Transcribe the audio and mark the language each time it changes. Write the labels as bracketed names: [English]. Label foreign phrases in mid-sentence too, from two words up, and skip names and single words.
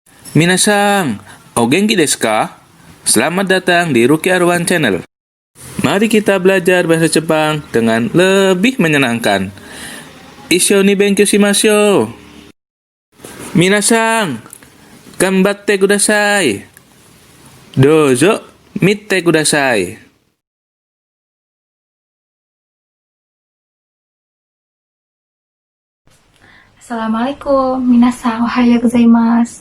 [Japanese] 皆さん、お元気ですか? [Indonesian] Selamat datang di Ruki Arwan Channel. Mari kita belajar bahasa Jepang dengan lebih menyenangkan. [Japanese] 一緒に勉強しましょう。皆さん、頑張ってください. どうぞ、見てください. Assalamualaikum, 皆さん、おはようございます.